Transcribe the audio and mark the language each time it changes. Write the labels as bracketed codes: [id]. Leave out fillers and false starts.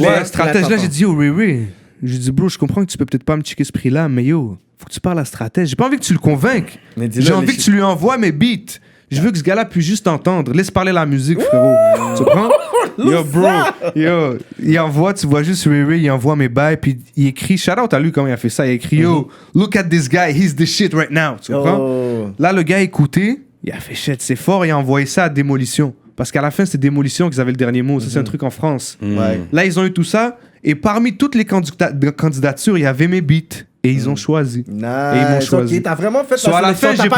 [fr] Ouais, Stratège, là, j'ai dit, yo, Ray Ray. J'ai dit, bro, je comprends que tu peux peut-être pas me checker ce prix-là, mais yo, faut que tu parles à Stratège. J'ai pas envie que tu le convainques. J'ai envie que tu lui envoies mes beats. Je veux que ce gars-là puisse juste t'entendre. Laisse parler la musique, frérot. Tu comprends? Yo, bro. Yo, il envoie, tu vois juste Ray Ray, il envoie mes bails, puis il écrit, shout out à lui comment il a fait ça. Il a écrit, [en] yo, look at this guy, he's the shit right now. [fr] Tu comprends? Là, le gars a écouté, il a fait shit, c'est fort, il a envoyé ça à Démolition. Parce qu'à la fin, c'est Démolition qu'ils avaient le dernier mot. Ça, c'est un truc en France. Là, ils ont eu tout ça. Et parmi toutes les candidatures, il y avait mes beats. Et ils ont choisi. Nice. Et ils m'ont choisi. Ok, t'as vraiment fait So, à la fin,